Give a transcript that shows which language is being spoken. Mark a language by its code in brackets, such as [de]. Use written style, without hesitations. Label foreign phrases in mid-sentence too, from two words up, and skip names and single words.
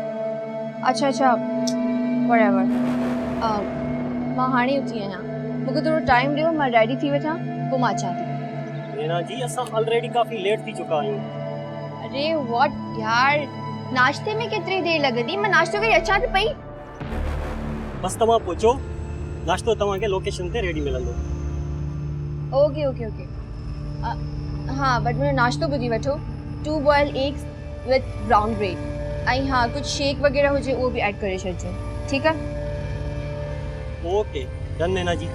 [sd] अच्छा व्हाटएवर मां हाणे उथी आहियां मूंखे थोरो टाइम ॾियो मां रेडी थी वठां पोइ मां अचां थी नैना जी असां ऑलरेडी काफ़ी लेट थी चुका आहियूं अरे व्हाट यार नाश्ते में केतिरी देर लॻंदी मां नाश्तो करे अचां थी पई बसि तव्हां पहुचो नाश्तो तव्हांखे लोकेशन ते रेडी मिलंदो ओके हाँ बट मुंहिंजो नाश्तो ॿुधी वठो [en] 2 boiled eggs with brown bread [sd] ऐं हाँ कुझु शेक वग़ैरह हुजे उहो बि ऐड करे छॾिजो ठीकु आहे [en] okay done नैना जी